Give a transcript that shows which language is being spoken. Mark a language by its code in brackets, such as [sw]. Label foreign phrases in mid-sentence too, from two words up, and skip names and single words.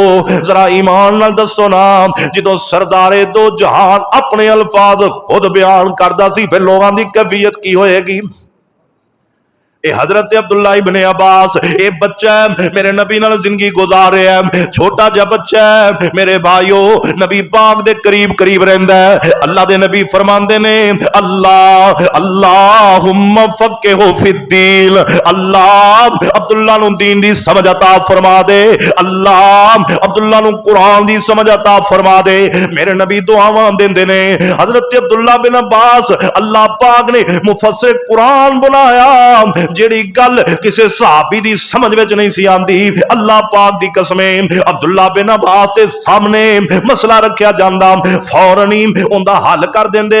[pa] ਜ਼ਰਾ ਈਮਾਨ ਨਾਲ ਦੱਸੋ ਨਾ, ਜੋ ਸਰਦਾਰੇ ਦੋ ਜਹਾਨ ਅਪਨੇ ਅਲਫ਼ਾਜ਼ ਖ਼ੁਦ ਬਿਆਨ ਕਰਦਾ ਸੀ, ਫਿਰ ਲੋਗੋਂ ਕੀ ਕੈਫ਼ੀਅਤ ਕੀ ਹੋਏਗੀ। ਏ ਹਜ਼ਰਤ ਅਬਦੁੱਲਾ ਇਬਨੇ ਅੱਬਾਸ ਏ ਬੱਚਾ ਮੇਰੇ ਨਬੀ ਨਾਲ ਜ਼ਿੰਦਗੀ ਗੁਜ਼ਾਰ ਰਿਹਾ ਹੈ, ਛੋਟਾ ਜਾ ਬੱਚਾ ਹੈ ਮੇਰੇ ਭਾਈਓਂ, ਨਬੀ ਪਾਕ ਦੇ ਕਰੀਬ ਕਰੀਬ ਰਹਿੰਦਾ ਹੈ। ਅੱਲਾਹ ਦੇ ਨਬੀ ਫ਼ਰਮਾਂਦੇ ਨੇ ਅੱਲਾਹ [ar] اللهم فقهه في الدين, [pa] ਅੱਲਾਹ ਅਬਦੁੱਲਾ ਨੂੰ ਦੀਨ ਦੀ ਸਮਝ ਅਤਾ ਫ਼ਰਮਾ ਦੇ, ਅੱਲਾਹ ਅਬਦੁੱਲਾ ਨੂੰ ਕੁਰਾਨ ਦੀ ਸਮਝ ਅਤਾ ਫ਼ਰਮਾ ਦੇ। ਮੇਰੇ ਨਬੀ ਦੁਆਵਾਂ ਦੇਂਦੇ ਨੇ। ਹਜ਼ਰਤ ਅਬਦੁੱਲਾ ਬਿਨ ਅੱਬਾਸ ਅੱਲਾਹ ਪਾਕ ਨੇ ਮੁਫ਼ੱਸਿਰ ਕੁਰਾਨ ਬਣਾਇਆ, ਜਿਹੜੀ ਗੱਲ ਕਿਸੀ ਸਹਾਬੀ ਦੀ ਸਮਝ ਵਿਚ ਨਹੀਂ ਸੀ ਆਂਦੀ, ਅੱਲਾਹ ਪਾਕ ਦੀ ਕਸਮੇਂ ਅਬਦੁੱਲਾ ਬਿਨ ਅੱਬਾਸ ਦੇ ਸਾਹਮਣੇ ਮਸਲਾ ਰੱਖਿਆ ਜਾਂਦਾ, ਫ਼ੌਰਨ ਹੀ ਉਨ੍ਹਾਂ ਦਾ ਹੱਲ ਕਰ ਦੇਂਦੇ।